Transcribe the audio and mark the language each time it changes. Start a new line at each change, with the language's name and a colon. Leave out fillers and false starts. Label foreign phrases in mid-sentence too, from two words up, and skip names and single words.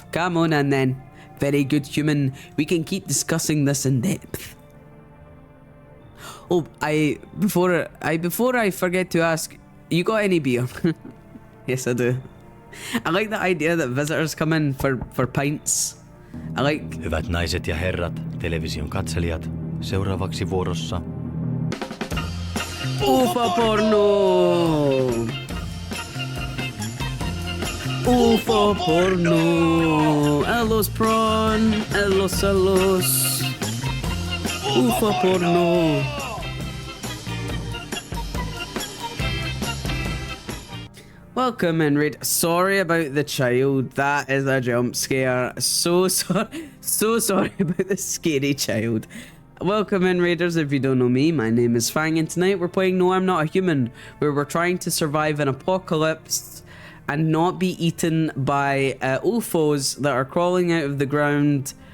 English: Come on in then. Very good, human. We can keep discussing this in depth. Oh, before I forget to ask, you got any beer? Yes, I do. I like the idea that visitors come in for pints. I like...
Finnish: Hyvät naiset ja herrat, television katselijat, seuraavaksi vuorossa... Ufa porno! Ufa porno! Ellos prawn! Ellos! Ufa porno!
English: Welcome in, Raid. Sorry about the child. That is a jump scare. So sorry about the scary child. Welcome in, Raiders. If you don't know me, my name is Fang, and tonight we're playing No I'm Not a Human, where we're trying to survive an apocalypse and not be eaten by UFOs that are crawling out of the ground.